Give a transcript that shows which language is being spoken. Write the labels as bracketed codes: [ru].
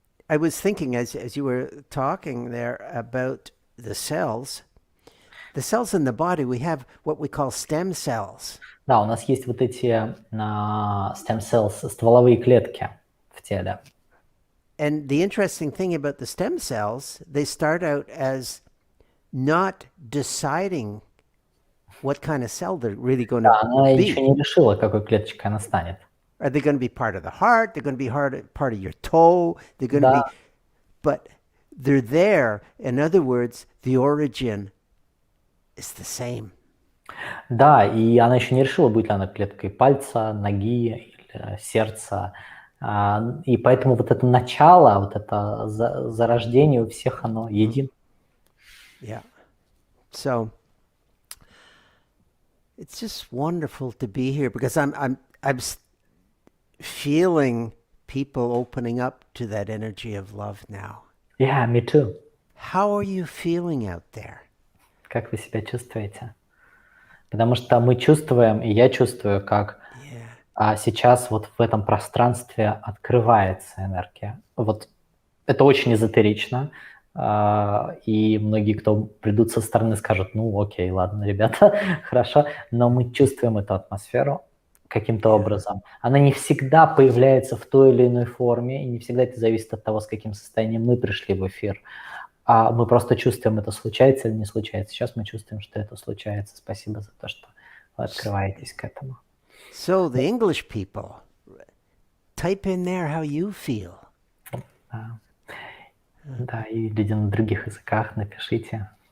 [en] I was thinking as you were talking there about the cells in the body, we have what we call stem cells. [ru] Да, у нас есть вот эти [en] stem cells, [ru] стволовые клетки в теле. [en] And the interesting thing about the stem cells, they start out as not deciding what kind of cell they're really going to [ru] Да, она [en] be. [ru] еще не решила, какой клеточкой она станет. [en] Are they going to be part of the heart? They're going to be part of your toe. They're going to be, but they're there. In other words, the origin is the same. [ru] Да, и она еще не решила, будет ли она клеткой пальца, ноги или сердца. И поэтому вот это начало, вот это зарождение у всех, оно едино. [en] Yeah. So it's just wonderful to be here because I'm feeling people opening up to that energy of love now. Yeah, me too. How are you feeling out there? [ru] Как вы себя чувствуете? Потому что мы чувствуем, и я чувствую, как сейчас вот в этом пространстве открывается энергия. Вот это очень эзотерично, и многие, кто придут со стороны, скажут, окей, ладно, ребята, хорошо, но мы чувствуем эту атмосферу каким-то образом. Она не всегда появляется в той или иной форме, и не всегда это зависит от того, с каким состоянием мы пришли в эфир. А мы просто чувствуем, это случается или не случается. Сейчас мы чувствуем, что это случается. Спасибо за то, что вы открываетесь к этому. [en] So the English people, type in there how you feel. [ru] Да, и люди на других языках напишите.